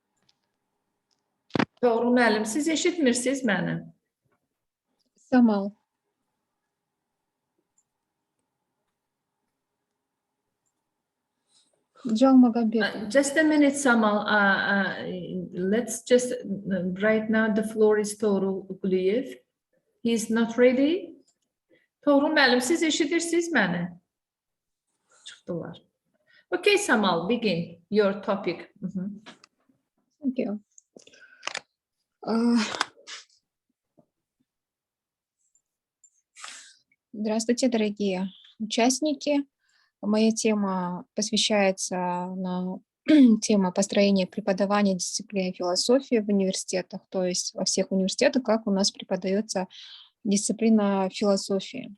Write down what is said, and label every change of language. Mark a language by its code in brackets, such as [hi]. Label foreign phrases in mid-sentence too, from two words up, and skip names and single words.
[az] Toğrul müəllim, siz eşitmirsiniz məni? Самал. [en] Just a minute, Samal. Let's just, right now the floor is Toğrul Quliyev. He is not ready. [az] Toğrul müəllim, siz eşidirsiniz məni? Çıxdılar. [en] Okay, Samal, begin your topic. Thank you. [ru] Здравствуйте, дорогие участники. Моя тема посвящается на тема построения преподавания дисциплины философии в университетах, то есть во всех университетах, как у нас преподается дисциплина философии.